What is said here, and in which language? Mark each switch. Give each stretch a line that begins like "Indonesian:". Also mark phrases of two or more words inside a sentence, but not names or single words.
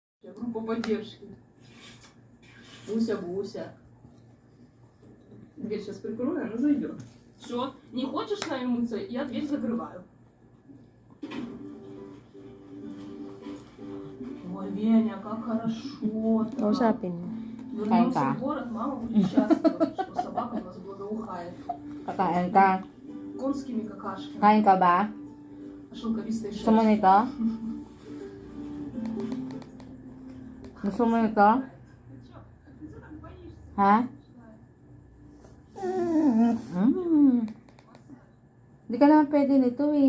Russian: Группа поддержки. Буся. Дверь сейчас прикрою, она зайдет. Все, не хочешь с нами мыться, я дверь закрываю. Ой, Веня, как хорошо-то.
Filipino: Kausapin mo.
Russian: Вернулся Кайфа. в город, мама будет счастлива, что собака у нас благоухает.
Filipino: Kakain ka?
Russian: Конскими какашками.
Filipino: Kain ka ba?
Russian: Шелковистой
Filipino: Gusto mo
Russian: шерстью.
Filipino: nito? Gusto mo nito? Ha? Hindi ka naman pwede nito eh.